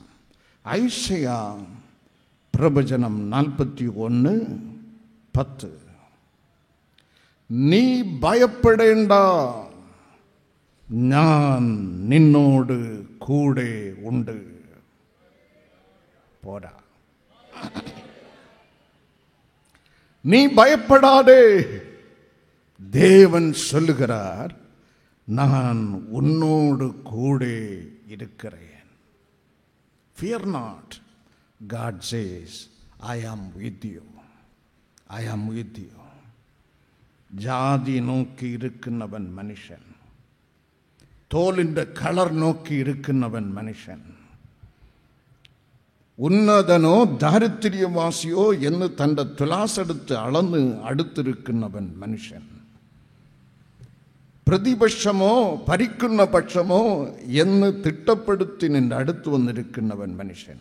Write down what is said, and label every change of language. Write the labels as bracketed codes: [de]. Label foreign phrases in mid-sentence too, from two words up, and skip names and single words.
[ml] ഐസയ പ്രവചനം 41 10. നീ ഭയപ്പെടേണ്ട, ഞാൻ നിന്നോട് കൂടെ ഉണ്ട്. പോരാ, [ta] நீ பயப்படாதே. தேவன் சொல்லுகிறார், நான் உன்னோடு கூட இருக்கிறேன். [en] Fear not. God says, I am with you. I am with you. [ml] ജാതി നോക്കി ഇരിക്കുന്നവൻ മനുഷ്യൻ, തോലിൻ്റെ കളർ നോക്കി ഇരിക്കുന്നവൻ മനുഷ്യൻ, ഉന്നതനോ ദാരിദ്ര്യവാസിയോ എന്ന് തൻ്റെ തുലാസെടുത്ത് അളന്ന് അടുത്തിരിക്കുന്നവൻ മനുഷ്യൻ, പ്രതിപക്ഷമോ ഭരിക്കുന്ന പക്ഷമോ എന്ന് തിട്ടപ്പെടുത്തി നിന്റെ അടുത്ത് വന്നിരിക്കുന്നവൻ മനുഷ്യൻ.